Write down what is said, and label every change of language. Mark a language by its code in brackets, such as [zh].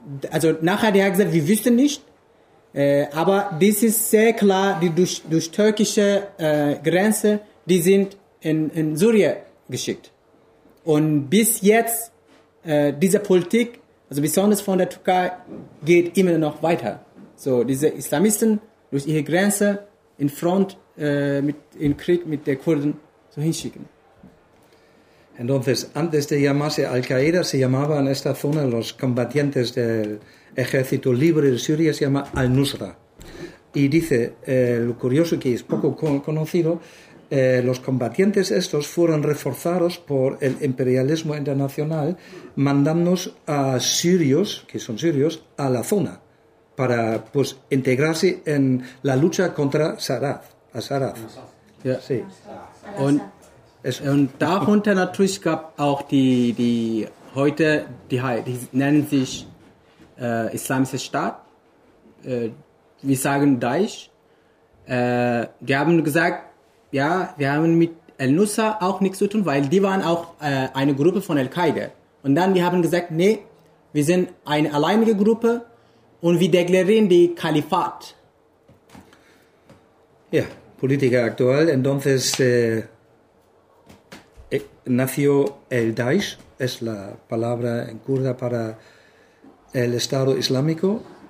[de] Also nachher die haben gesagt, wir wüssten nicht. Aber das ist sehr klar, die durch türkische Grenze, die sind in Syrien geschickt. Und bis jetzt, diese Politik, also besonders von der Türkei, geht immer noch weiter. So, diese Islamisten durch ihre Grenze in Front, in Krieg mit den Kurden so hinschicken. [es] Entonces, antes de llamarse Al-Qaeda, se llamaba en esta zona los combatientes del ejército libre de Siria, se llama Al-Nusra. Y dice, lo curioso que es poco conocido, los combatientes estos fueron reforzados por el imperialismo internacional mandándonos a sirios, que son sirios, a la zona para pues integrarse en la lucha contra Sarraz, a Sarraz. [de] Ja. [es] Sí. [de] Und darunter natürlich gab auch die heute, die nennen sich Islamischer Staat, wir sagen Daesh, die haben gesagt, ja, wir haben mit Al-Nusra auch nichts zu tun, weil die waren auch eine Gruppe von Al-Qaida. Und dann die haben gesagt, nee, wir sind eine alleinige Gruppe und wir deklarieren die Kalifat. [es] Ja, [de] Politiker aktuell, [es] entonces nació el Daesh, es la palabra en kurda para el Estado Islámico.